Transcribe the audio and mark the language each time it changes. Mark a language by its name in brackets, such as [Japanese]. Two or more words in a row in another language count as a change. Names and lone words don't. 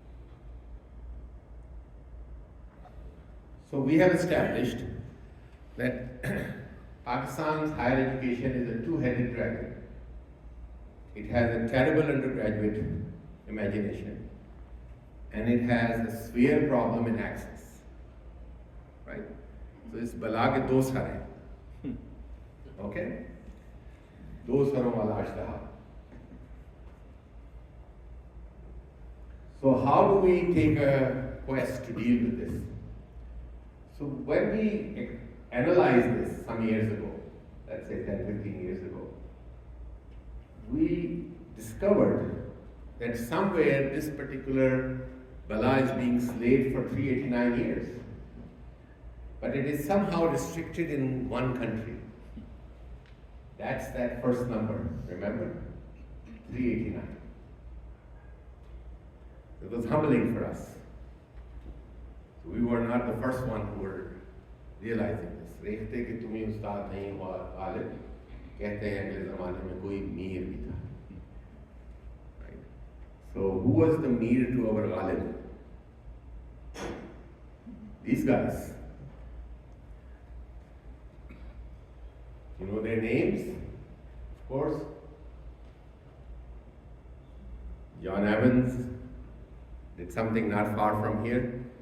[English] So we have established that Pakistan's higher education is a two-headed dragon. It has a terrible undergraduate imagination and it has a severe problem in access, right? So it's [Urdu] بلا کے دو سرے, okay? دو سروں والا اژدہا. [English] So how do we take a quest to deal with this? So when we analyzed this some years ago, let's say 10, 15 years ago, we discovered that somewhere this particular bala is being slaved for 389 years. But it is somehow restricted in one country. That's that first number, remember? 389. It was humbling for us. So we were not the first one who were realizing this. [Urdu] دیکھتے کہ تمہیں استاد نہیں ہوا غالب کہتے ہیں اگلے زمانے میں کوئی میر بھی تھا. [English] Right? So who was the mir to our Ghalib? These guys. You know their names? Of course. John Evans did something not far from here.